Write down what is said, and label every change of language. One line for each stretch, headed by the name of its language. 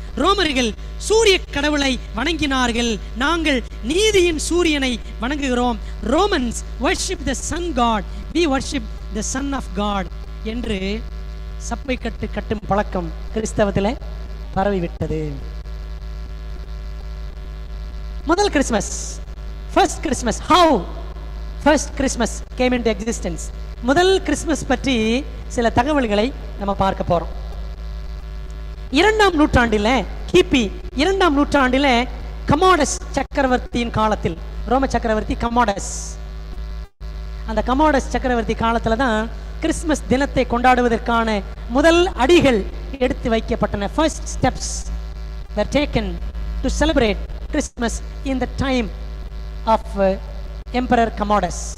Tamil: ரோமர்கள் சூரிய கடவுளை வணங்கினார்கள், நாங்கள் நீதியின் சூரியனை வணங்குகிறோம்.
English: Romans worship the sun god, we worship the son of god
Tamil: என்று சப்பை கட்டும் பழக்கம் கிறிஸ்தவத்தில் பரவிவிட்டது.
English: முதல் Christmas, first Christmas, how first Christmas came into existence.
Tamil: முதல் கிறிஸ்மஸ் பற்றி சில தகவல்களை நம்ம பார்க்க போறோம். 2ஆம் நூற்றாண்டில், கிபி 2ஆம் நூற்றாண்டில் கமாடஸ் சக்கரவர்த்தியின் காலத்தில், ரோம சக்கரவர்த்தி கமாடஸ், அந்த கமாடஸ் சக்கரவர்த்தி காலத்தில் தான் கிறிஸ்மஸ் தினத்தை கொண்டாடுவதற்கான முதல் அடிகள் எடுத்து வைக்கப்பட்டன.
English: First steps were taken to celebrate Christmas in the time of Emperor Commodus.